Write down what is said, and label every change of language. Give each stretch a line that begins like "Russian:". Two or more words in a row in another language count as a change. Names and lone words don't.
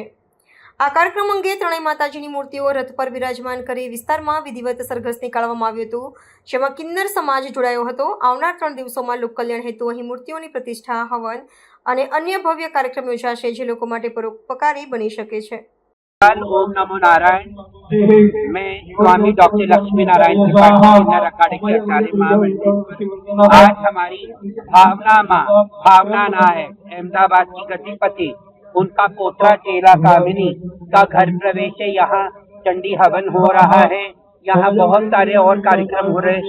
Gujarati: આ કાર્યક્રમ અંગે ત્રણેય માતાજીની મૂર્તિઓ રથ પર બિરાજમાન કરી વિસ્તારમાં વિધિવત સરઘસ નીકાળવામાં આવ્યું હતું, જેમાં કિન્નર સમાજ જોડાયો હતો. આવનાર 3 દિવસોમાં લોક કલ્યાણ હેતુ અહીં મૂર્તિઓની પ્રતિષ્ઠા, હવન અને અન્ય ભવ્ય કાર્યક્રમ યોજાશે, જે લોકો માટે પરોપકારી બની શકે છે.
Hindi: ओम नमो नारायण। मैं स्वामी डॉक्टर लक्ष्मी नारायण त्रिपाठी अखाड़े के आचार्य महामंडल। आज हमारी भावना नायक अहमदाबाद की गतिपति, उनका पोता चेला कामिनी का घर प्रवेश है। यहाँ चंडी हवन हो रहा है, यहाँ बहुत सारे और कार्यक्रम हो रहे।